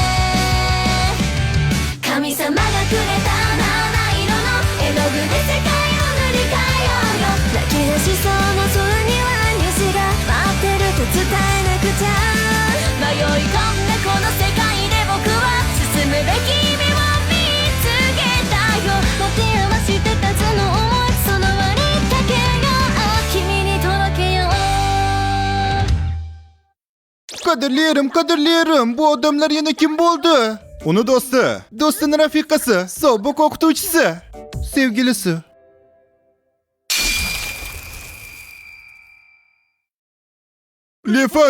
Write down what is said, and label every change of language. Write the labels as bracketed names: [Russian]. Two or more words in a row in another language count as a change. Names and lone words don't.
[Japanese] 神様がくれた七色の絵の具で世界を塗り替えようよ泣き出しそうな空には虹が待ってると伝えなくちゃ迷い込んだこの世界で僕は進むべき意味を見つけたよ持て余してたその想いその輪にかけよう君に届けよう [Uzbek] Qadrlarim, qadrlarim, bu odamlar yana kim bo'ldi? Uni do'sti, do'stining rafiqasi, sobiq o'qituvchisi, sevgilisi. Lefani, azizim.